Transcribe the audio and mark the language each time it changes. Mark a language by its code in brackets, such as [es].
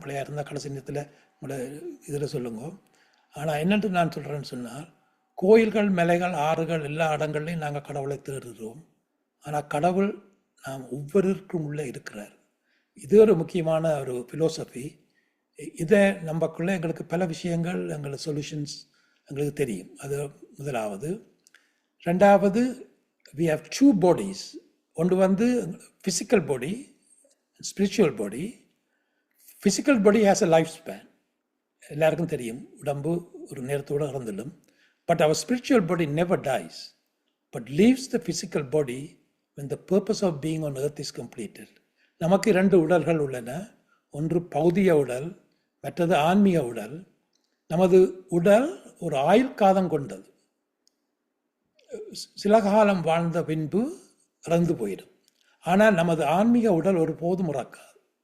[ta] பிள்ளையாக இருந்தால் கடைசி நேரத்தில் இதில் சொல்லுங்க. ஆனால் என்னென்று நான் சொல்கிறேன்னு சொன்னால், கோயில்கள், மலைகள், ஆறுகள் எல்லா இடங்கள்லையும் நாங்கள் கடவுளை தேடுகிறோம். ஆனால் கடவுள் நாம் ஒவ்வொருவருக்கும் உள்ளே இருக்கிறார். இது ஒரு முக்கியமான ஒரு ஃபிலோசஃபி. இதை நம்பக்குள்ளே எங்களுக்கு பல விஷயங்கள், எங்களுக்கு சொல்யூஷன்ஸ் எங்களுக்கு தெரியும். அது முதலாவது. ரெண்டாவது, [en] we have 2 bodies. [ta] ஒன்று வந்து physical body, spiritual body. [en] Physical body has a life span. [ta] எல்லாருக்கும் தெரியும், உடம்பு ஒரு நேரத்தோடு இறந்துடும். [en] But our spiritual body never dies, but leaves the physical body when the purpose of being on earth is completed. [ta] நமக்கு 2 உடல்கள் உள்ளன. ஒன்று பௌதிக உடல், மற்றது ஆன்மீக உடல். நமது உடல் ஒரு ஆயுள் காலம் கொண்டது. சில காலம் வாழ்ந்த பின்பு இறந்து போயிடும். ஆனால் நமது ஆன்மீக உடல் ஒரு போதும் இறக்காது.